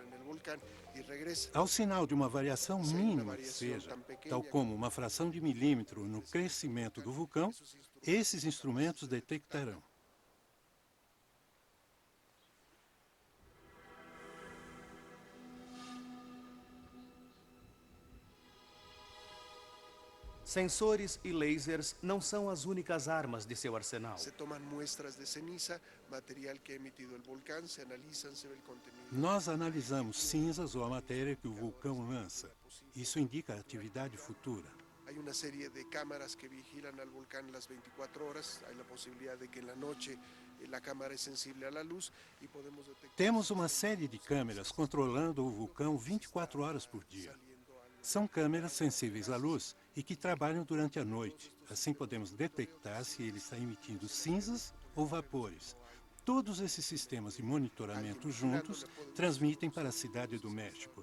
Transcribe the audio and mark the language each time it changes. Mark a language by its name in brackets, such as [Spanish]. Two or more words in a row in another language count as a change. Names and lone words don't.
[Portuguese] Ao sinal de uma variação mínima que seja, tal como uma fração de milímetro no crescimento do vulcão, esses instrumentos detectarão. Sensores e lasers não são as únicas armas de seu arsenal. [Spanish] Se toman muestras de ceniza, material que ha emitido el volcán, se analizan, se ve el contenido. [Portuguese] Nós analisamos cinzas ou a matéria que o vulcão lança. Isso indica a atividade futura. [Spanish] Hay una serie de cámaras que vigilan al volcán las 24 horas. Hay la posibilidad de que en la noche la cámara es sensible a la luz y podemos detectar. [Portuguese] Temos uma série de câmeras controlando o vulcão 24 horas por dia. São câmeras sensíveis à luz e que trabalham durante a noite. Assim podemos detectar se ele está emitindo cinzas ou vapores. Todos esses sistemas de monitoramento juntos transmitem para a cidade do México.